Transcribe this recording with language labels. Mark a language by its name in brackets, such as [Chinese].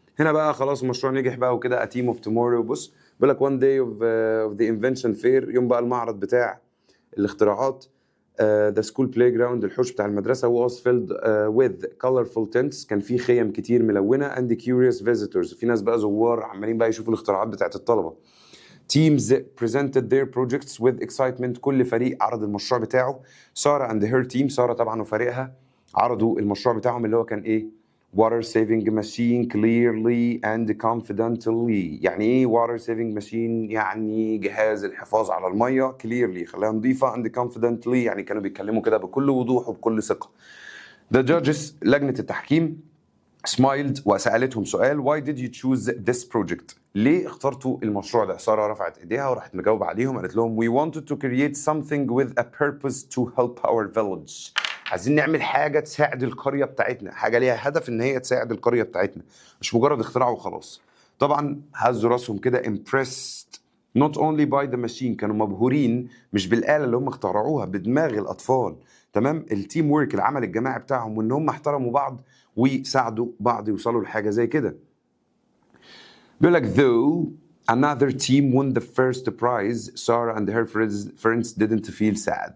[Arabic] هنا بقى خلاص المشروع نجح بقى وكده [English] a team of tomorrow. [Arabic] بص بيقول لك [English] one day of the invention fair [Arabic] يوم بقى المعرض بتاع الاختراعات. [English] the school playground [Arabic] الحوش بتاع المدرسة [English] was filled with colorful tents [Arabic] كان فيه خيم كتير ملونة [English] and curious visitors [Arabic] في ناس بقى زوار عمالين بقى يشوفوا الاختراعات بتاعت الطلبة. [English] teams presented their projects with excitement [Arabic] كل فريق عرض المشروع بتاعه. سارة [English] and her team [Arabic] سارة طبعا وفريقها عرضوا المشروع بتاعهم اللي هو كان ايه؟ [English] water saving machine clearly and confidently. [Arabic] يعني ايه [English] water saving machine؟ [Arabic] يعني جهاز الحفاظ على المية clearly خليها نظيفة [English] and confidently [Arabic] يعني كانوا بيتكلموا كده بكل وضوح وبكل ثقة. [English] the judges [Arabic] لجنة التحكيم [English] smiled [Arabic] وسألتهم سؤال [English] why did you choose this project؟ [Arabic] ليه اخترتوا المشروع ده؟ سارة رفعت ايديها وراحت مجاوبة عليهم قالت لهم [English] we wanted to create something with a purpose to help our village. [Arabic] عايزين نعمل حاجة تساعد القرية بتاعتنا حاجة ليها هدف ان هي تساعد القرية بتاعتنا مش مجرد اختراع وخلاص. طبعا هزوا راسهم كده [English] impressed not only by the machine [Arabic] كانوا مبهورين مش بالآلة اللي هم اخترعوها بدماغ الأطفال. تمام التيم وورك العمل الجماعي بتاعهم وان هم احترموا بعض وساعدوا بعض يوصلوا لحاجة زي كده. بيقول لك [English] though another team won the first prize Sarah and her friends didn't feel sad.